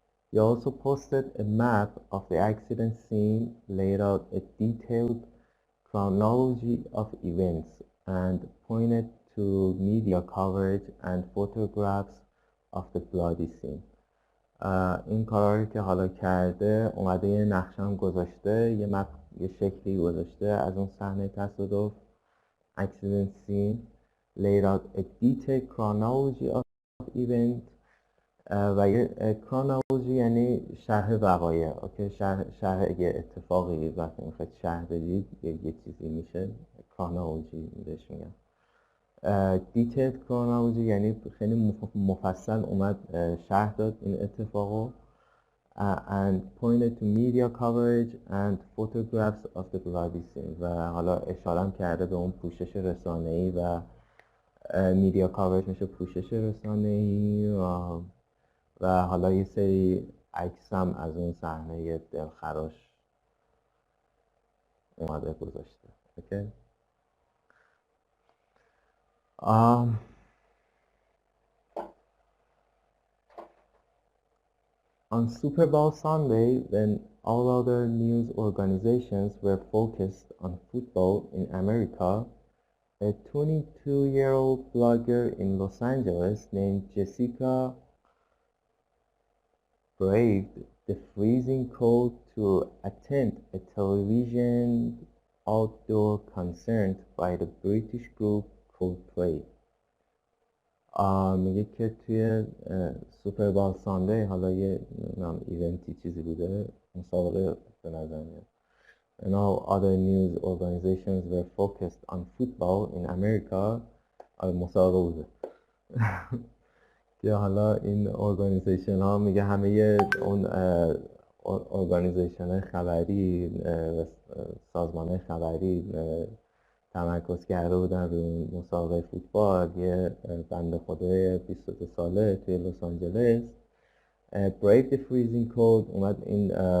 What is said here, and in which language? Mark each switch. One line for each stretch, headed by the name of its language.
English: He also posted a map of the accident scene, laid out a detailed chronology of events, and pointed to media coverage and photographs of the bloody scene.
Persian: این کارهایی که حالا کرده، اومده یه نقشه هم گذاشته، یه شکلی گذاشته از اون صحنه تصادف
English: accident scene, laid out a detailed chronology of events.
Persian: و یه کرونولوژی یعنی شرح وقایع. اوکی، شرح یه اتفاقی وقتی میخواید شرح بدید یه چیزی میشه کرونولوژی بهش میگن. دیتیلد کرونولوژی یعنی خیلی مفصل اومد شرح داد این اتفاقو.
English: And pointed to media coverage and photographs of the bloody scene.
Persian: و حالا اشاره کرده به اون پوشش رسانه‌ای و
English: media coverage
Persian: میشه پوشش رسانه‌ای و حالا یه سری عکس هم از اون صحنه دلخراش اومده گذاشته. اوکی.
English: On Super Bowl Sunday, when all other news organizations were focused on football in America, a 22-year-old blogger in Los Angeles named Jessica braved the freezing cold to attend a television outdoor concert by the British group Coldplay.
Persian: میگه که توی سوپر بال ساندی، حالا یه ایونتی چیزی بوده، مسابقه به نظر میاد.
English: And all other news organizations were focused on football in America.
Persian: مسابقه بوده. که حالا این ارگانیزیشن ها، میگه همه اون ارگانیزیشن خبری، سازمان خبری تمرکز کرده بودن روی مسابقه فوتبال. یه بنده خدای 22 ساله توی لس آنجلس
English: brave the freezing cold
Persian: اومد این